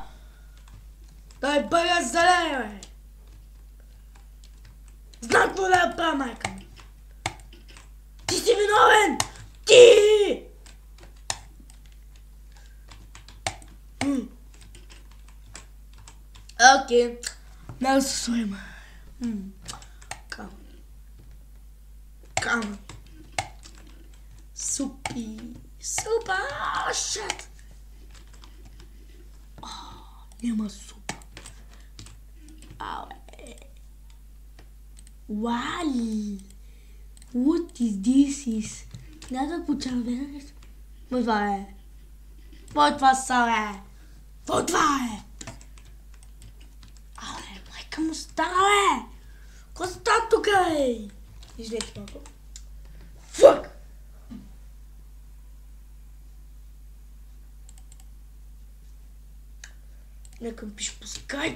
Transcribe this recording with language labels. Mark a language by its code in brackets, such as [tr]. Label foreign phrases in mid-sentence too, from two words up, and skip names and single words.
[bg] Дай бъга зелен, бе! Знам какво да я правя, майка ми! Ти си виновен! Ти! Окей. [en] Now to swim. Come. Super. Shit. [bg] Няма супа. Вали. [en] What is this? [bg] Някакво червено нещо. Това е. Това са, Това е. Майка му стара, Какво става тук, Излече малко. Фък! Нека ми пише по скайп.